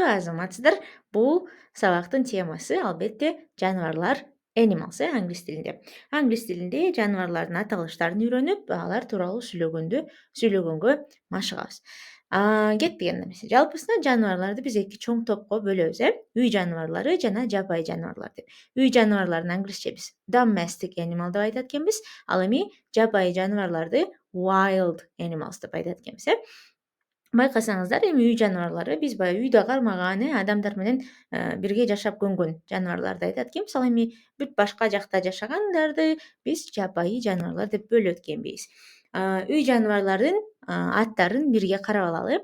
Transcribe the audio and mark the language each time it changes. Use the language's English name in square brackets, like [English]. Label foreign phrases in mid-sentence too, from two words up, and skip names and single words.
[Kyrgyz] Азаматсыздар, бул сабактын темасы албетте жаныбарлар, animals, англис тилинде. Англис тилинде жаныбарлардын аталыштарын үйрөнүп, алар тууралуу сүйлөгөнгө машыгабыз. Кеттик анда эмесе. Жалпысынан жаныбарларды биз эки чоң топко бөлөбүз, үй жаныбарлары жана жапайы жаныбарлар деп. Үй жаныбарларын англисче биз [English] domestic animal [Kyrgyz] деп айтат экенбиз, ал эми жапайы жаныбарларды [English] wild animals [Kyrgyz] деп айтат экенбиз. Байкасаңыздар, эми үй жаныбарлары биз баягы үйдө кармаган, адамдар менен бирге жашап көнгөн жаныбарларды айтат экенбиз. Ал эми бүт башка жакта жашагандарды биз жапайы жаныбарлар деп бөлөт экенбиз. Үй жаныбарларын аттарын бирге карап алалы.